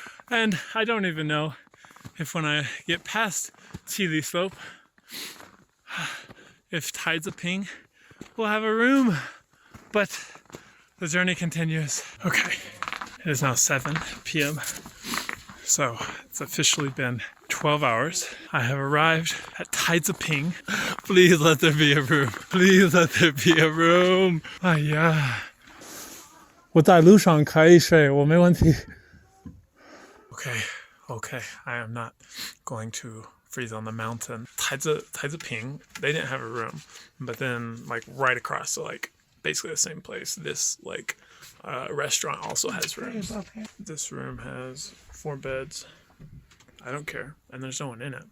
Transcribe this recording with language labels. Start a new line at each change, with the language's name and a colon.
English: And I don't even know if when I get past Chili Slope, if Taizaping will have a room, but the journey continues. Okay, it is now 7 p.m. So it's officially been 12 hours. I have arrived at Taizaping. Please let there be a room. Please let there be a room.
Chinese: 哎呀，我在路上可以睡，我没问题。
English: Okay, I am not going to freeze on the mountain. Taizaping, they didn't have a room, but then like right across, so like basically the same place, this like restaurant also has rooms. This room has 4 beds. I don't care, and there's no one in it.